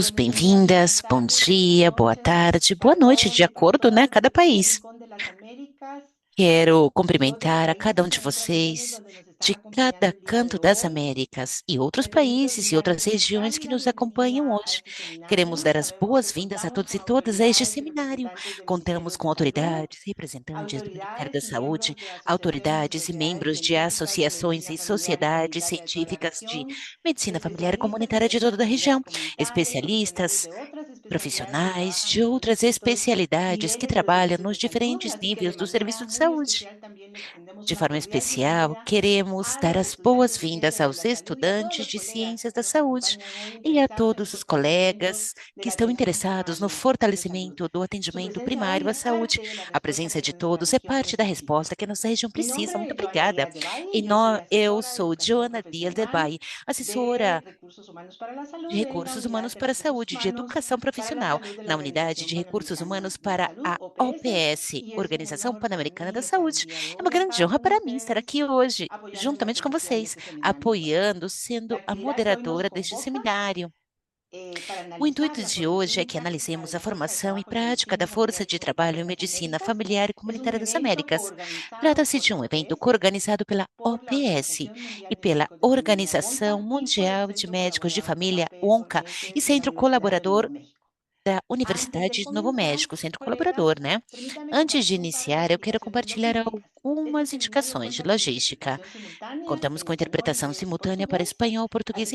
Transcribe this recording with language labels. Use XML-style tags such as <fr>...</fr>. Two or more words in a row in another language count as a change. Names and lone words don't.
<pt>Bem-vindos,</pt> <es>gusto enorme</es> <pt>bem-vindas, bom</pt> <es>estar esta</es> <pt>dia, boa</pt> <es>noche</es> <pt>tarde, boa noite,</pt> <es>sentados</es> <pt>de</pt> <es>y</es> <pt>acordo, né?</pt> <es>conectados</es> <pt>Cada</pt> <es>desde un país. rincón de las Américas</es> <pt>Quero</pt> <es>y otros</es> <pt>cumprimentar a cada um</pt> <es>países</es> <pt>de</pt> <es>en otras regiones</es> <pt>vocês</pt> <es>donde nos están</es> <pt>de</pt> <es>acompañando</es> <pt>cada</pt> <es>el día de</es> <pt>canto das</pt> <es>hoy.</es> <pt>Américas e outros</pt> <es>Bienvenidos</es> <pt>países e</pt> <es>vía</es> <pt>outras regiões que</pt> <es>simultánea,</es> <pt>nos acompanham</pt> <es>bienvenida a</es> <pt>hoje.</pt> <es>este</es> <pt>Queremos</pt> <es>seminario.</es> <pt>dar as</pt> <es>Sabemos que</es> <pt>boas-vindas a</pt> <es>contamos</es> <pt>todos e</pt> <es>con</es> <pt>todas a este</pt> <es>autoridades y</es> <pt>seminário.</pt> <es>representantes del</es> <pt>Contamos</pt> <es>Ministerio</es> <pt>com</pt> <es>de Salud,</es> <pt>autoridades, representantes do Ministério da</pt> <es>autoridades y</es> <pt>Saúde,</pt> <es>miembros de asociaciones y</es> <pt>autoridades e</pt> <es>sociedades</es> <pt>membros de</pt> <es>científicas de</es> <pt>associações</pt> <es>medicina</es> <pt>e</pt> <es>familiar y</es> <pt>sociedades</pt> <es>comunitaria de toda la</es> <pt>científicas de</pt> <es>región,</es> <pt>medicina familiar e</pt> <es>especialistas en</es> <pt>comunitária de</pt> <es>medicina</es> <pt>toda a</pt> <es>familiar y</es> <pt>região,</pt> <es>comunitaria, profesionales</es> <pt>especialistas,</pt> <es>de otras especialidades que</es> <pt>profissionais</pt> <es>trabajan</es> <pt>de</pt> <es>en los</es> <pt>outras</pt> <es>distintos</es> <pt>especialidades que</pt> <es>niveles de los</es> <pt>trabalham</pt> <es>servicios</es> <pt>nos</pt> <es>de salud.</es> <pt>diferentes</pt> <es>Así que de</es> <pt>níveis do</pt> <es>manera</es> <pt>serviço</pt> <es>de muy</es> <pt>saúde.</pt> <es>especial también le extendemos</es> <pt>De</pt> <es>una</es> <pt>forma</pt> <es>cordial</es> <pt>especial,</pt> <es>bienvenida</es> <pt>queremos</pt> <es>a</es> <pt>dar</pt> <es>los</es> <pt>as</pt> <es>estudiantes de</es> <pt>boas-vindas</pt> <es>Ciencias de</es> <pt>aos</pt> <es>la Salud y a todos</es> <pt>estudantes</pt> <es>los</es> <pt>de</pt> <es>colegas</es> <pt>Ciências da</pt> <es>que nos</es> <pt>Saúde</pt> <es>acompañan hoy</es> <pt>e a</pt> <es>interesados en el</es> <pt>todos os</pt> <es>fortalecimiento</es> <pt>colegas</pt> <es>de</es> <pt>que</pt> <es>la</es> <pt>estão</pt> <es>atención</es> <pt>interessados no</pt> <es>primaria de salud.</es> <pt>fortalecimento do</pt> <es>Su</es> <pt>atendimento</pt> <es>presencia hoy</es> <pt>primário à</pt> <es>es</es> <pt>saúde.</pt> <es>parte de la</es> <pt>A</pt> <es>respuesta que</es> <pt>presença de</pt> <es>nuestra</es> <pt>todos é</pt> <es>región</es> <pt>parte da</pt> <es>necesita.</es> <pt>resposta que a nossa região</pt> <es>Mi</es> <pt>precisa.</pt> <es>nombre</es> <pt>Muito</pt> <es>es Joana</es> <pt>obrigada.</pt> <es>Díaz de Valle</es> <pt>E</pt> <es>y yo soy</es> <pt>eu</pt> <es>asesora de</es> <pt>sou</pt> <es>educación</es> <pt>Joana Dias del</pt> <es>profesional</es> <pt>Valle,</pt> <es>de</es> <pt>assessora</pt> <es>recursos humanos para la</es> <pt>de</pt> <es>salud en la</es> <pt>recursos</pt> <es>unidad</es> <pt>humanos</pt> <es>de</es> <pt>para a</pt> <es>recursos</es> <pt>saúde, de</pt> <es>humanos</es> <pt>educação</pt> <es>para la</es> <pt>profissional,</pt> <es>salud de la</es> <pt>na unidade</pt> <es>Organización</es> <pt>de recursos</pt> <es>Panamericana</es> <pt>humanos</pt> <es>de</es> <pt>para</pt> <es>Salud,</es> <pt>a</pt> <es>OPS,</es> <pt>OPS,</pt> <es>y es un</es> <pt>Organização</pt> <es>honor para</es> <pt>Pan-Americana</pt> <es>mí</es> <pt>da</pt> <es>estar el</es> <pt>Saúde.</pt> <es>día de</es> <pt>É uma</pt> <es>hoy</es> <pt>grande</pt> <es>acá</es> <pt>honra</pt> <es>con</es> <pt>para mim estar</pt> <es>ustedes</es> <pt>aqui hoje,</pt> <es>apoyando la</es> <pt>juntamente com</pt> <es>conducción de</es> <pt>vocês,</pt> <es>este seminario.</es> <pt>apoiando, sendo</pt> <es>La</es> <pt>a</pt> <es>actividad que hoy nos</es> <pt>moderadora deste</pt> <es>convoca</es> <pt>seminário.</pt> <es>para</es> <pt>O</pt> <es>analizar</es> <pt>intuito</pt> <es>la</es> <pt>de hoje</pt> <es>formación</es> <pt>é que</pt> <es>práctica de</es> <pt>analisemos a</pt> <es>la fuerza de</es> <pt>formação e</pt> <es>trabajo en</es> <pt>prática da</pt> <es>medicina familiar</es> <pt>força</pt> <es>y</es> <pt>de</pt> <es>comunitaria</es> <pt>trabalho</pt> <es>de</es> <pt>em</pt> <es>las</es> <pt>medicina</pt> <es>Américas.</es> <pt>familiar e</pt> <es>Es un</es> <pt>comunitária das</pt> <es>evento</es> <pt>Américas.</pt> <es>coorganizado por</es> <pt>Trata-se</pt> <es>la</es> <pt>de um evento</pt> <es>OPS,</es> <pt>coorganizado pela</pt> <es>por la</es> <pt>OPS</pt> <es>Organización Mundial</es> <pt>e</pt> <es>de</es> <pt>pela</pt> <es>Médicos de Familia</es> <pt>Organização</pt> <es>ONCA y por el</es> <pt>Mundial de</pt> <es>Centro</es> <pt>Médicos de</pt> <es>Colaborador de la</es> <pt>Família,</pt> <es>OPS</es> <pt>ONCA, e</pt> <es>Organizers en la</es> <pt>Centro</pt> <es>Universidad de</es> <pt>Colaborador</pt> <es>Nuevo México.</es> <pt>da</pt> <es>Antes de</es> <pt>Universidade de Novo</pt> <es>comenzar,</es> <pt>México, Centro</pt> <es>colegas,</es> <pt>Colaborador, né?</pt> <es>permítanme</es> <pt>Antes de</pt> <es>compartir un par de</es> <pt>iniciar, eu quero</pt> <es>indicaciones</es> <pt>compartilhar</pt> <es>logísticas. Este</es> <pt>algumas</pt> <es>seminario</es> <pt>indicações de</pt> <es>cuenta con</es> <pt>logística.</pt> <es>interpretación simultánea</es> <pt>Contamos</pt> <es>en</es> <pt>com</pt> <es>español,</es> <pt>interpretação</pt> <es>inglés y</es> <pt>simultânea para</pt> <es>portugués,</es> <pt>espanhol, português</pt>